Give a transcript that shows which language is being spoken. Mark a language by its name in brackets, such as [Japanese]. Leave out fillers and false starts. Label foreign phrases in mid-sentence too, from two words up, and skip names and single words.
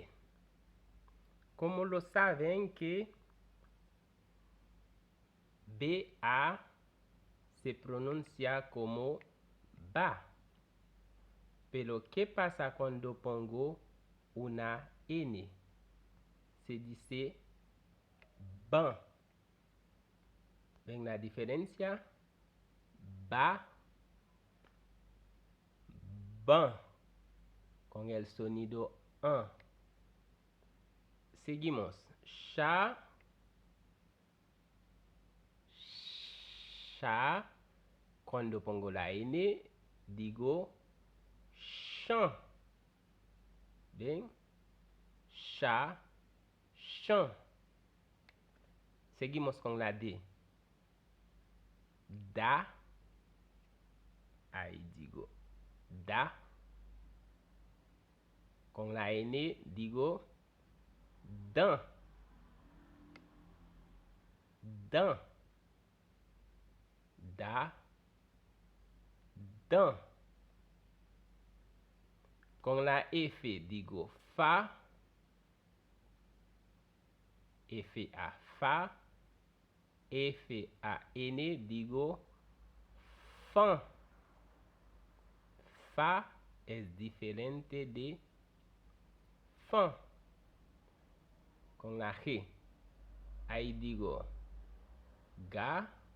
[Spanish] Como lo saben que BA se pronuncia como ba. Pero ¿qué pasa cuando pongo una N? Se dice ban. ¿Ven la diferencia? Ba, ban. Con el sonido an. Seguimos. Sha, sha. Cuando pongo la N, digo chan. ¿Ven? Sha, chan. Seguimos con la D. Da. Ahí digo da. Con la N digo dan. Dan. Da. Dan. Con la F digo fa. F-A, fa. F-A-N digo fan. Fa es diferente de fan. Con la G, ahí digo ga.